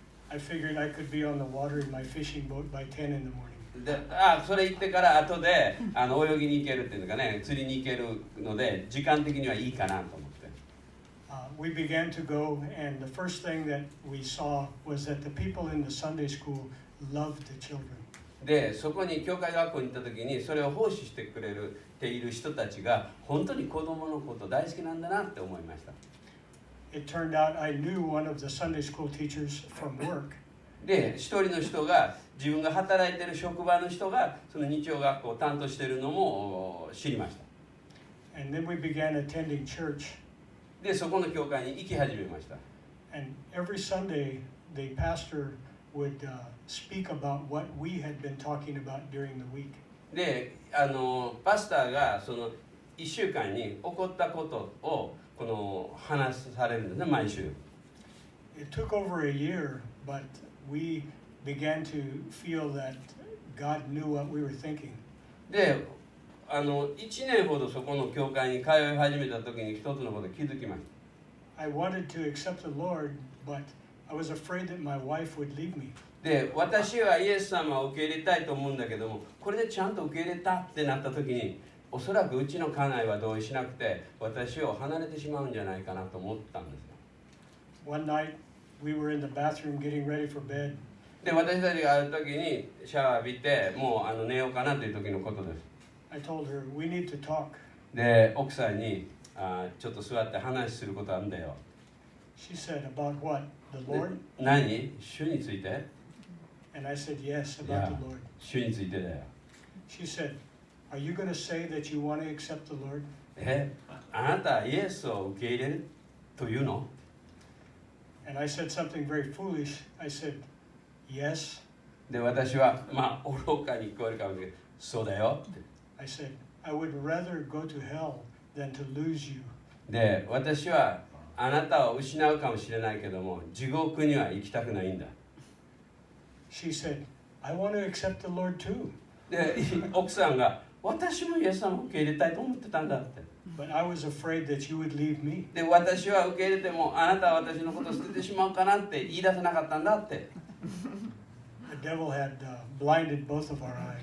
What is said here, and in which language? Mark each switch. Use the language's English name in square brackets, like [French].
[English] I figured I could be on the water in my fishing boat by 10 in the morning. [Japanese] でそれ行ってから後で泳ぎに行けるっていうのかね、釣りに行けるので時間的にはいいかなと思って。 [English] We began to go, and the first thing that we saw was that the people in the Sunday school loved the children. [Japanese] でそこに教会学校に行った時にそれを奉仕してくれている人たちが本当に子供のこと大好きなんだなって思いました。 [English] It turned out I knew one of the Sunday school teachers from work. [Japanese] で一人の人が自分が働いている職場の人がその日曜学校を担当しているのも知りました。 [English] And then we began attending church. [Japanese] でそこの教会に行き始めました。 [English] And every Sunday the pastor would speak about what we had been talking about during the week. [Japanese] でパスターがその1週間に起こったことをこの話されるんですね、毎週。 [English] It took over a year, but we began to feel that God knew what we were thinking. [Japanese] で1年ほどそこの教会に通い始めた時に一つのことに気づきました。 [English] I wanted to accept the Lord, but I was afraid that my wife would leave me. [Japanese] で私はイエス様を受け入れたいと思うんだけども、これでちゃんと受け入れたってなった時におそらくうちの家内は同意しなくて私を離れてしまうんじゃないかなと思ったんですよ。 [English] One night we were in the bathroom getting ready for bed. [Japanese] で私たちがある時にシャワー浴びてもう寝ようかなという時のことです。 [English] I told her, we need to talk. [Japanese] で奥さんにちょっと座って話することあるんだよ。 [English] She said, about what? The Lord? [Japanese] 何？主について？ [English] And I said, yes, about the Lord. [Japanese] 主についてだよ。 [English] She said, are you going to say that you want to accept the Lord? [Japanese] あなたイエスを受け入れるというの？ [English] And I said something very foolish. I said, yes. [Japanese] で私は愚かに聞こえるかもしれない。そうだよって。 [English] I said, I would rather go to hell than to lose you. [Japanese] で私はあなたを失うかもしれないけども地獄には行きたくないんだ。 [English] She said, I want to accept the Lord too. [Japanese] で奥さんが私もイエス様を受け入れたいと思ってたんだって。 [English] But I was afraid that you would leave me. [Japanese] で私は受け入れてもあなたは私のことを捨ててしまうかなって言い出せなかったんだって。 [English] The devil had blinded both of our eyes.